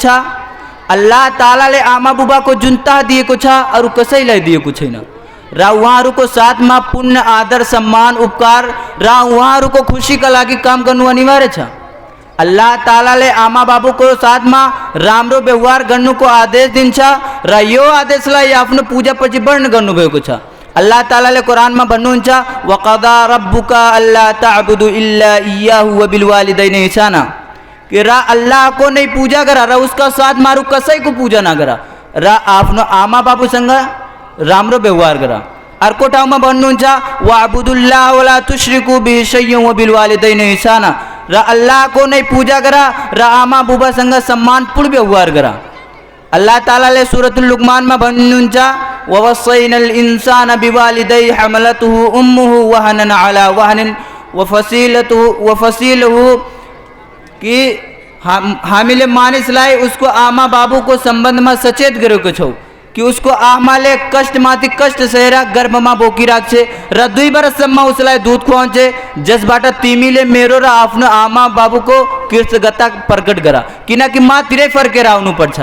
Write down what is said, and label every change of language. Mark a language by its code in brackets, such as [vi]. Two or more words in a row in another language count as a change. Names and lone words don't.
[ne] अल्लाह तालाले आमा बुबाको जुन ताह दिएको छ अरू कसैलाई दिएको छैन र उहाँहरूको साथमा पुण्य, आदर, सम्मान, उपकार र उहाँहरूको खुसीका लागि काम गर्नु अनिवार्य छ। अल्लाह तालाले आमा बाबुको साथमा राम्रो व्यवहार गर्नुको आदेश दिन्छ र यो आदेशलाई आफ्नो पूजापछि वर्णन गर्नुभएको छ। अल्लाह तालाले कुरानमा भन्नुहुन्छ, [ar] وقضى ربك ألا تعبدوا إلا إياه وبالوالدين إحسانا, [ne] कि र अल्लाहको नै पूजा गर र उसका साथमा अरू कसैको पूजा नगर र आफ्नो आमा बाबुसँग राम्रो व्यवहार गर। अर्को ठाउँमा भन्नुहुन्छ, [ar] واعبدوا الله ولا تشركوا به شيئا وبالوالدين إحسانا, [ne] र अल्लाहको नै पूजा गर र आमा बुबासँग सम्मानपूर्ण व्यवहार गर। अल्लाह तालाले सूरतुल लुकमानमा भन्नुहुन्छ, [ar] ووصينا الإنسان بوالديه حملته أمه وهنا على وهن [ne] वफसिलुहु, कि हामीले मानिसलाई उसको आमा बाबुको सम्बन्धमा सचेत गरेको छौँ कि उसको आमाले कष्टमाथि कष्ट सहेर गर्भमा बोकिराख्छ र 2 वर्षसम्म उसलाई दूध खुवाउँछ, जसबाट तिमीले मेरो र आफ्नो आमा बाबुको कृतज्ञता प्रकट गर, किनकि मातिरै फर्केर आउनुपर्छ।